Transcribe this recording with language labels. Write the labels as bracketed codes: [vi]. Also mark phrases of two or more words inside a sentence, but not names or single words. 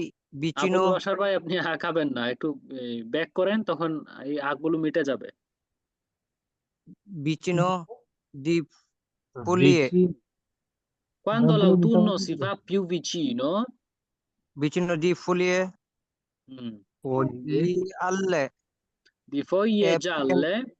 [bn] আবুল [it] vicino [bn] বাসার ভাই আপনি আঁকাবেন না, একটু ব্যাক করেন, তখন এই আঁকগুলো মিটে যাবে। [it] di foglie Quando l'autunno si fa più vicino, vicino di foglie mm, alle di foglie e gialle,